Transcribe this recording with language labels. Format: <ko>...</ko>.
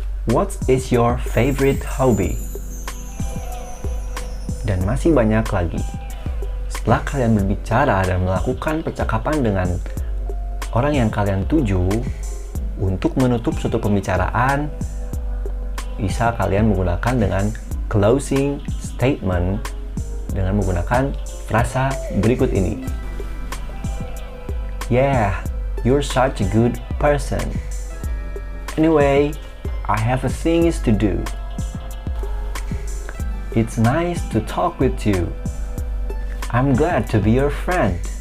<en>What is your favorite hobby?</en> <id>Dan masih banyak lagi. Setelah kalian berbicara dan melakukan percakapan dengan orang yang kalian tuju, untuk menutup suatu pembicaraan, bisa kalian menggunakan dengan closing statement dengan menggunakan frasa berikut ini.</id> <en>Yeah, you're such a good person. Anyway, I have a things to do. It's nice to talk with you. I'm glad to be your friend.</en>